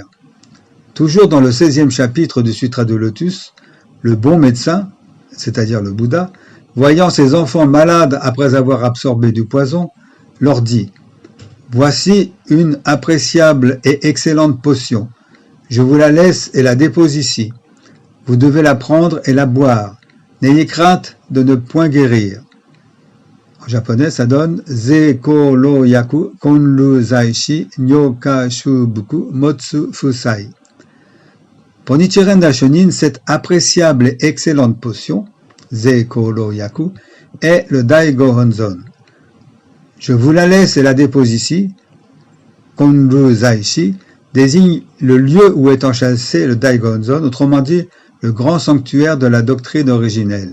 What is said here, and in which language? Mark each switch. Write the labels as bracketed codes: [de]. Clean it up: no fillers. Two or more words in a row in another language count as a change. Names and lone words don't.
[fr] Toujours dans le 16e chapitre du Sutra de Lotus, le bon médecin, c'est-à-dire le Bouddha, voyant ses enfants malades après avoir absorbé du poison, leur dit « Voici une appréciable et excellente potion. Je vous la laisse et la dépose ici. Vous devez la prendre et la boire. N'ayez crainte de ne point guérir. » En japonais, ça donne « [ja] 是好良薬 今留在此 汝可取服 勿憂不差 ». [fr] Pour Nichiren Daishonin, cette appréciable et excellente potion, [ja] 是好良薬, [fr] est le Daigo Honzon. Je vous la laisse et la dépose ici. [ja] 今留在此 [fr] désigne le lieu où est enchâssé le Daigo Honzon, autrement dit, le grand sanctuaire de la doctrine originelle.